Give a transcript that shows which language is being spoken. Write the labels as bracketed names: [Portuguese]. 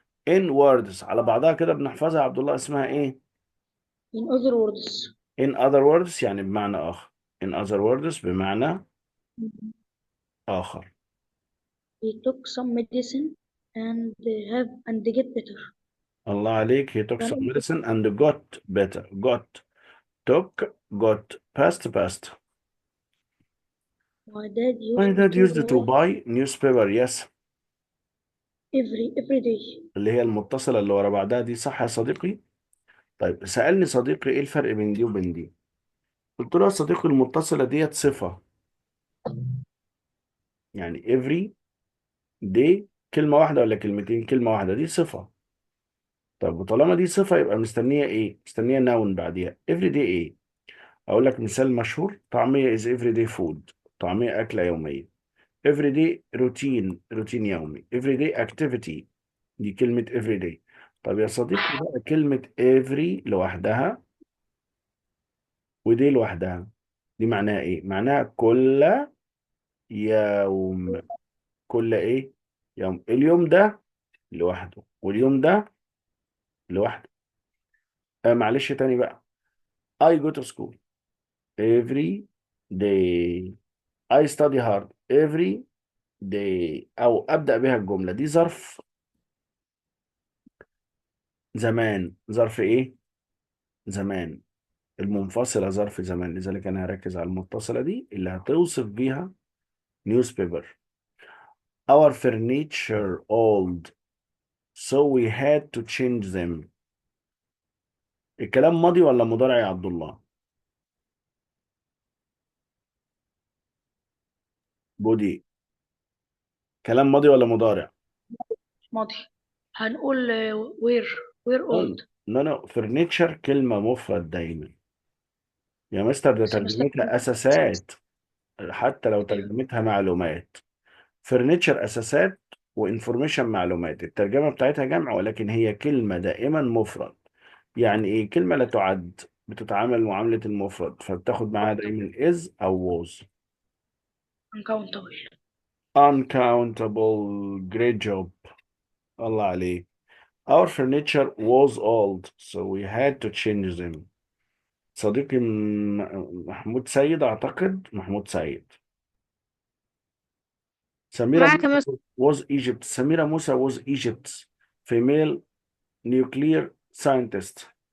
[English] in words [Arabic] على بعضها كده بنحفظها يا عبد الله، اسمها ايه؟ [English] In other words. in other words [Arabic] يعني بمعنى آخر. [English] in other words [Arabic] بمعنى آخر. [English] He took some medicine and get better. [Arabic] الله عليك. [English] he took some medicine and got better. got، took، got، past. My dad my used dad to used to buy buy newspaper. yes. every day. [Arabic] اللي هي المتصلة اللي ورا بعضها دي، صح يا صديقي؟ طيب سألني صديقي ايه الفرق بين دي وبين دي؟ قلت له يا صديقي المتصلة ديت صفة، يعني [English] every day [Arabic] كلمة واحدة ولا كلمتين؟ كلمة واحدة، دي صفة. طب وطالما دي صفة يبقى مستنية ايه؟ مستنية noun بعديها. every day ايه؟ اقول لك مثال مشهور: طعمية [English] is every day food. [Arabic] طعمية أكلة يومية. [English] every day [Arabic] روتين، روتين يومي. [English] every day activity، [Arabic] دي كلمة [English] every day. [Arabic] طب يا صديقي بقى كلمة every لوحدها ودي لوحدها، دي معناها ايه؟ معناها كل يوم. كل ايه؟ يوم. اليوم ده لوحده واليوم ده لوحده. معلش تاني بقى: [English] I go to school every day. I study hard every day. [Arabic] او ابدأ بها الجملة دي ظرف زمان. ظرف ايه؟ زمان. المنفصلة ظرف زمان، لذلك أنا هركز على المتصلة دي اللي هتوصف بيها newspaper. [English] Our furniture old so we had to change them. [Arabic] الكلام ماضي ولا مضارع يا عبد الله؟ بودي، كلام ماضي ولا مضارع؟ ماضي. هنقول [English] we're no old. [Arabic] نو نو، furniture كلمة مفرد دايما يا مستر، ده بس ترجمتها أساسات، حتى لو ترجمتها معلومات. furniture أساسات، وانفورميشن معلومات. الترجمة بتاعتها جمع ولكن هي كلمة دائما مفرد. يعني ايه؟ كلمة لا تعد، بتتعامل معاملة المفرد، فبتاخد معاها دايما is أو was. [English] uncountable. uncountable. great job. [Arabic] الله عليك. [English] our furniture was old so we had to change them. [Arabic] صديقي محمود سيد، أعتقد محمود سيد. سميرة معك يا موسى مستر. [English] was Egypt. سميرة موسى was Egypt female nuclear scientist.